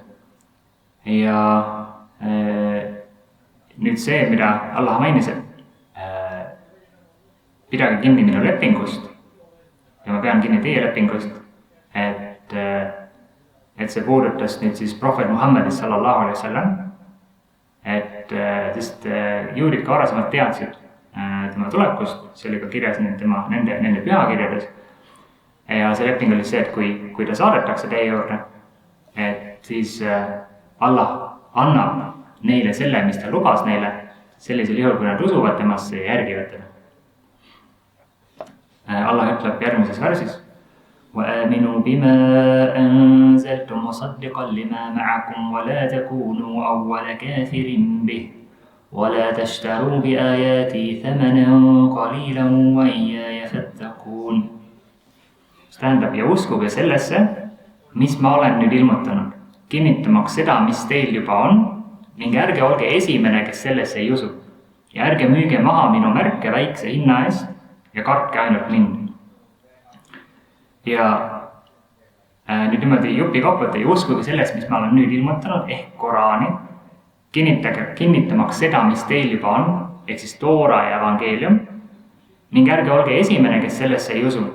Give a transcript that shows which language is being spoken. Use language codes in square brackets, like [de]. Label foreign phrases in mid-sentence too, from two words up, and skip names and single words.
[et] Ja nüüd see, mida Allah mainis, et pidage kinni minu lepingust ja ma pean kinni teie lepingust, et see puudutas nüüd siis prohvet Muhammedist [ar] صلى الله عليه وسلم, [et] sest juudid ka varasemalt teadsid tema tulekust, see oli ka kirjas nende pühakirjades. Ja see leping oli see, et kui ta saadetakse teie juurde, et siis Allah annab neile selle, mis ta lubas neile, sellisel juhul, kui nad usuvad temasse ja järgivad teda. Allah ütleb järgmises versis: [ar] وَآمِنُوا بِمَا أَنزَلْتُ مُصَدِّقًا لِمَا مَعَكُمْ وَلَا تَكُونُوا أَوَّلَ كَافِرٍ بِهِ وَلَا تَشْتَرُوا بِآيَاتِي ثَمَنًا قَلِيلًا وَإِيَّايَ فَاتَّقُونِ. [et] See tähendab, ja uskuge sellesse, mis ma olen nüüd ilmutanud, kinnitamaks seda, mis teil juba on, ning ärge olge esimene, kes sellesse ei usu. Ja ärge müüge maha minu märke väikse hinna eest ja kartke ainult mind. Ja nüüd niimoodi jupikaupa, ei uskuge sellest, mis ma olen nüüd ilmutanud, ehk Koraani, kinnitamaks seda, mis teil juba on, ehk siis Toora ja evangeelium, ning ärge olge esimene, kes sellesse ei usu.